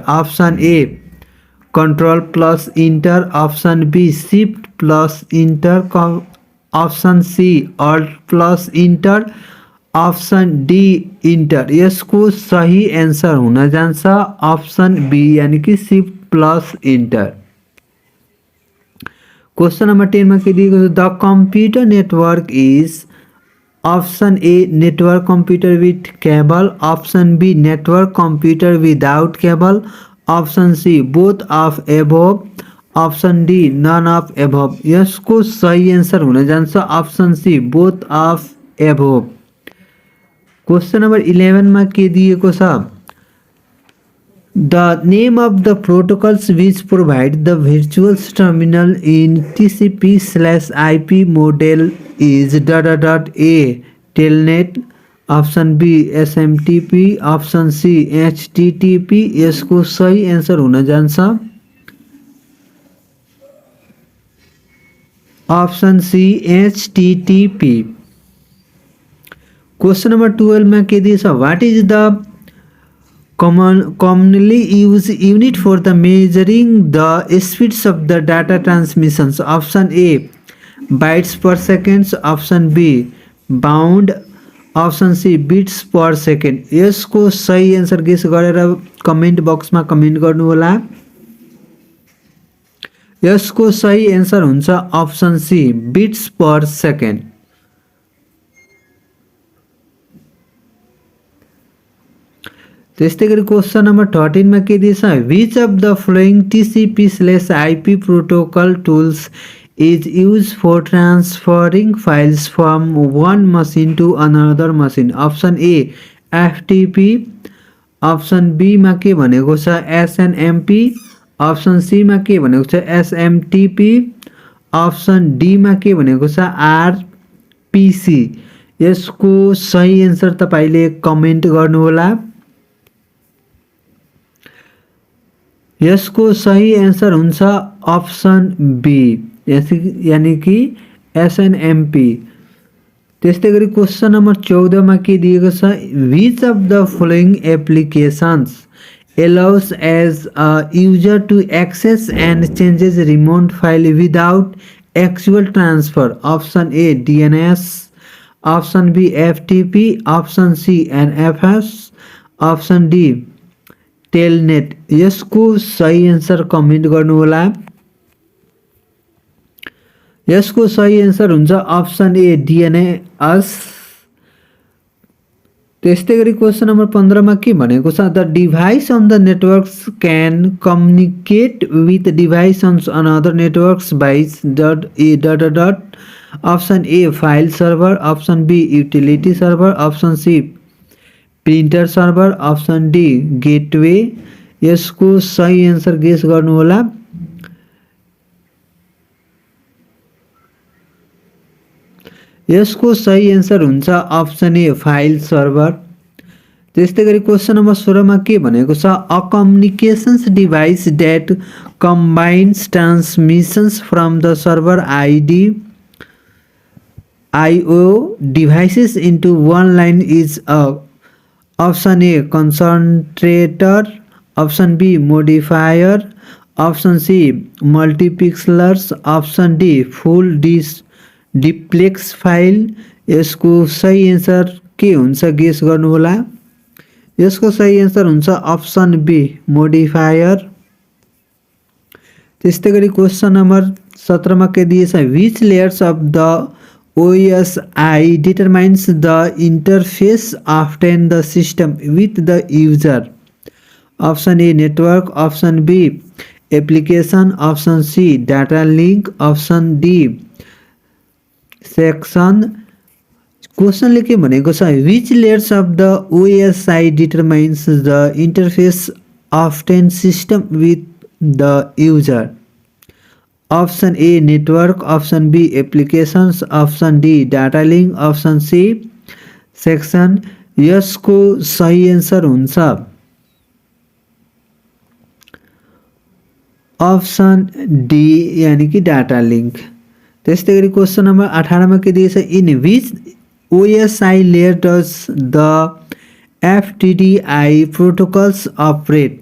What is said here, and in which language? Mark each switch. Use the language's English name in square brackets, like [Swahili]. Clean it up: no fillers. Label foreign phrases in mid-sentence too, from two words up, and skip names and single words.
[English] Option A control plus enter, option B shift plus enter, option C alt plus enter, option D enter. [Nepali] यसको सही एन्सर हुन जान्छ [English] option B [Nepali] यानी कि [English] shift plus enter. question number [Nepali] 10 में के दिएको छ, [English] The computer network is option A network computer with cable, option B network computer without cable, option C both of above, option D none of above. [Nepali] यसको सही आंसर हुन जान्छ [English] option C both of above. question number [Nepali] 11 में के दिएको छ, [English] the name of the protocols which provide the virtual terminal in TCP/IP model is dot dot dot. A telnet, option B SNMP, option C HTTP। [Nepali] यसको सही आंसर हुन जान्छ [English] option C HTTP. question number [Nepali] 12 में के दिएछ, [English] what is the commonly used unit for the measuring the speeds of the data transmissions? Option A bytes per second, option B bound, option C bits per second। [Nepali] यसको सही आन्सर गेस गरेर [English] comment boxमा [Nepali] कमेन्ट गर्नु होला। यसको सही आन्सर हुन्छ [English] option C bits per second. [Nepali] त्यस्तै गरी क्वेश्चन नंबर 13 में के दिएछ, [English] which of the following TCP/IP protocol tools is use for transferring files from one machine to another machine? option A FTP, option B [Nepali] में के भनेको छ [English] SNMP, option C [Nepali] में के भनेको छ [English] SMTP, option D [Nepali] में के भनेको छ RPC। यसको सही आन्सर तपाईले कमेन्ट गर्नु होला। यसको सही आंसर हुन्छ [English] option B [Nepali] यानी कि SNMP। त्यस्तै गरी क्वेश्चन नंबर 14 में के दिएको छ, [English] which of the following applications allows as a user to access and changes remote file without actual transfer? Option A DNS, option B FTP, option C NFS, option D टेलनेट। [Nepali] यसको सही आन्सर कमेन्ट गर्नु होला। यसको सही आन्सर हुन्छ [English] option A DNS. [Nepali] त्यस्तै गरी क्वेश्चन नंबर 15 में के भनेको छ, [English] the device on the networks can communicate with device on another networks by dot dot. option A file server, option B utility server, option C printer server, option D gateway. [Nepali] यसको सही आन्सर गेस गर्नु होला। यसको सही आन्सर हुन्छ [English] option A file server. [Nepali] त्यस्तै गरी क्वेश्चन नंबर 16 में के भनेको छ, [English] a communications device that combines transmissions from the server [Nepali] IO devices into one line is a [English] option A concentrator, option B modifier, option C multiplexers, option D full duplex file. [Nepali] यसको सही आन्सर के हुन्छ गेस गर्नु होला। यसको सही आन्सर हुन्छ [English] option B modifier. [Nepali] त्यस्तै गरी क्वेश्चन नंबर 17 में के दिएछ, [English] which layers of the OSI determines the interface often the system with the user? Option A network, option B application, option C data link, option D section। [Nepali] क्वेश्चन ले के भनेको छ, [English] which layers of the OSI determines the interface often system with the user? option A network, option B applications, option D data link, option C section. [Nepali] यसको सही आन्सर हुन्छ [English] option D [Nepali] यानी कि [English] data link. [Nepali] त्यस्तै गरी क्वेसन नम्बर 18 मा के दिएछ, [English] in which OSI layer does the FDDI protocols operate.